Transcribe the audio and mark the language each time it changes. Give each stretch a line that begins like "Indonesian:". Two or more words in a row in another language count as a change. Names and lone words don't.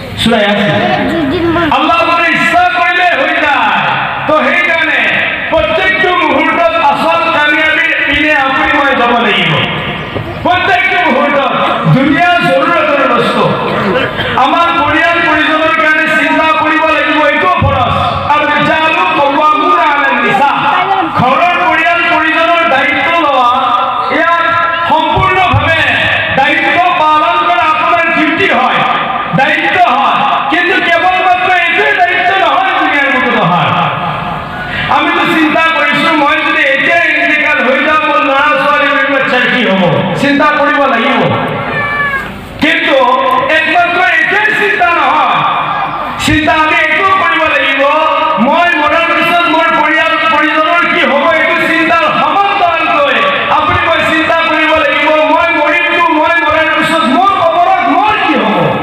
Assamese: সূরা ইয়াসিন আল্লাহ বলে ইচ্ছা কৰিলে হৈ যায় তো সেইকাৰণে প্ৰত্যেকটো মুহূৰ্তত আচল কামিয়াবীৰ পিনে আপুনি মই যাব লাগিব প্ৰত্যেকটো মুহূৰ্তত দুনিয়া জৰুৰতৰ বস্তু আমাৰ পৰিয়াল পৰিজনৰ কাৰণে চিন্তা কৰিব লাগিব এইটো ফৰজ আৰু
Arabic: الرجال قوامون على النساء
Assamese: ঘৰৰ পৰিয়াল পৰিজনৰ দায়িত্ব লোৱা ইয়াত সম্পূৰ্ণভাৱে দায়িত্ব পালন কৰা আপোনাৰ ডিউটি হয় দায়িত্ব হয় কিন্তু কেৱল মাত্ৰ এইটোৱে দায়িত্ব নহয় দুনিয়াৰ মতো নহয় আমিতো চিন্তা কৰিছোঁ মই যদি এতিয়া ইন্তিকাল হৈ যাওঁ মোৰ ল'ৰা ছোৱালীৰ বাচ্চাৰ কি হ'ব চিন্তা কৰিব লাগিব কিন্তু একমাত্ৰ এইটোৱে চিন্তা নহয় চিন্তা আমি এইটো কৰিব লাগিব মই মৰাৰ পিছত মোৰ পৰিয়াল পৰিজনৰ কি হ'ব এইটো চিন্তাৰ সমান্তৰালকৈ আপুনি মই চিন্তা কৰিব লাগিব মই মৰিমতো মই মৰাৰ পিছত মোৰ কবৰত মোৰ কি হ'ব